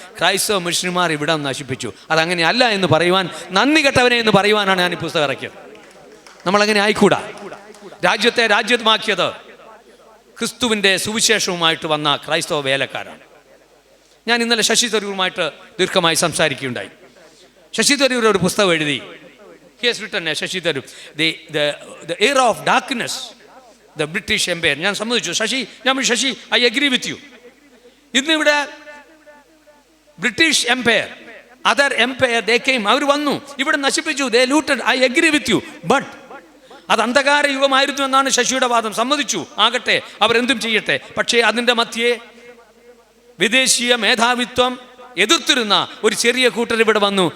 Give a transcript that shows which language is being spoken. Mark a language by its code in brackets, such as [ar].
[ml] ക്രൈസ്തവ മിഷണറിമാർ ഇവിടെ നശിപ്പിച്ചു. അതങ്ങനെയല്ല എന്ന് പറയുവാൻ, നന്ദി കെട്ടവനെ എന്ന് പറയുവാനാണ് ഞാൻ ഈ പുസ്തകം ഇറക്കിയത്. നമ്മളങ്ങനെ ആയിക്കൂടാ. രാജ്യത്തെ രാജ്യമാക്കിയത് ക്രിസ്തുവിൻ്റെ സുവിശേഷവുമായിട്ട് വന്ന ക്രൈസ്തവ വേലക്കാരാണ്. ഞാൻ ഇന്നലെ ശശി തരൂരുമായിട്ട് ദീർഘമായി സംസാരിക്കുകയുണ്ടായി. ശശി തരൂർ ഒരു പുസ്തകം എഴുതി. [en] He has written, Shashi Tharoor, the era of darkness, the British Empire. [ml] ഞാൻ സമ്മതിച്ചു Sasi, [en] I agree with you. [ml] ഇന്നിവിടെ [en] British empire, other empire, they came, [ml] അവർ വന്നു, ഇവിടെ നശിപ്പിച്ചു, [en] They looted, I agree with you. [ml] But അത് അന്ധകാര യുഗമായിരുന്നു എന്നാണ് ശശിയുടെ വാദം. സമ്മതിച്ചു, ആകട്ടെ, അവരെന്തും ചെയ്യട്ടെ. പക്ഷേ അതിൻ്റെ മധ്യേ വിദേശീയ മേധാവിത്വം എതിർത്തിരുന്ന ഒരു ചെറിയ കൂട്ടർ ഇവിടെ വന്നു.